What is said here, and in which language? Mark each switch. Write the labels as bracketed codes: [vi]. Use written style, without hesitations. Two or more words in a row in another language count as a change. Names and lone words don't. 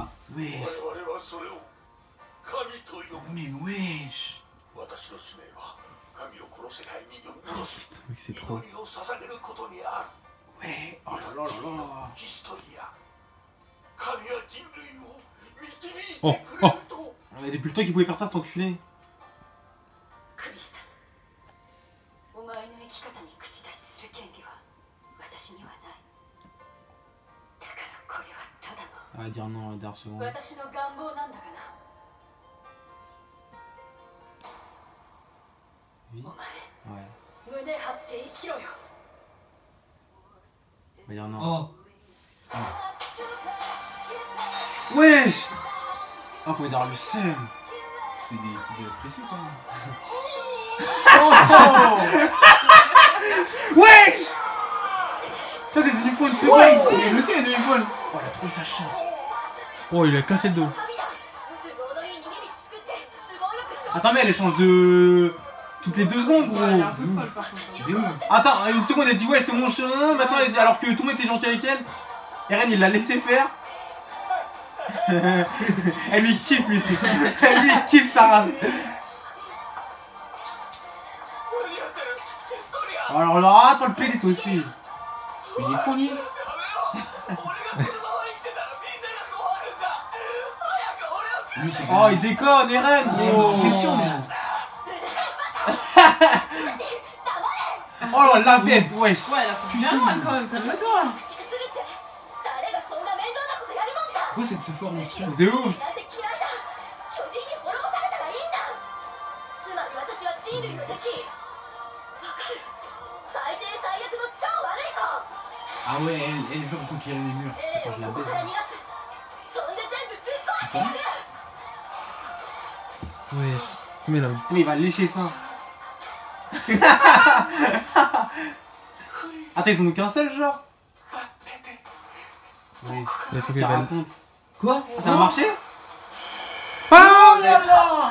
[fr] Wesh. Mais wesh. Putain, mec, c'est trop. Ouais, oh là là là là. Oh, oh. Mais depuis le temps qu'il pouvait faire ça, cet enculé. [ja] クリスタル、お前の生き方に口出しする権利は私にはない。だからこれはただの [fr] Elle va dire non, elle va dire second. [ja] 私の願望なんだがな。 [fr] Oui. [ja] お [fr] Ouais. [ja] 前、胸張って生きろよ。 [fr] Elle va dire non. Oh. Wesh. Oh, comment dire le seum. C'est des idées précis quand même. Wesh. Ça, t'es devenu fou une seconde. Ouais, mais lui aussi il est devenu folle. Oh, elle a trouvé sa chatte. Oh, il a cassé le dos. [ja] 神や、都合のいい逃げ道作って都合よく人を [fr] Attends, mais elle échange de. Toutes les 2 secondes, gros. Elle est un peu folle par contre. De ouf. Attends, une seconde, elle dit ouais, c'est mon chemin. Maintenant, elle dit alors que tout le monde était gentil avec elle. Eren, il l'a laissé faire. Elle lui kiffe, lui. Elle lui kiffe sa race. Alors là, toi le PD, toi aussi. Mais il est con lui. Lui c'est Oh, il déconne, Eren. c'est gros. une question lui. Oh là, la bête, wesh. Ouais, elle a fait bien mal quand même, calme-toi. [ja] 誰がそんな面倒なことやるもんか。 [fr] C'est quoi cette forme monstrueuse? De ouf. [ja] なんて嫌いだ。巨人に滅ぼされたらいいんだ。つまり私は人類の敵。わかる。最低最悪の超悪い子。 [fr] Ah ouais, elle veut reconquérir les murs. [ja] エレンをここから逃がす。そんで全部ぶっ壊してやる。 [fr] Wesh. Mais là, Mais il va lécher ça. Attends, ils en ont qu'un seul, genre. Oui, il faut ça qu'elle va. raconte. Quoi? Ah, ça a marché? Oh là là.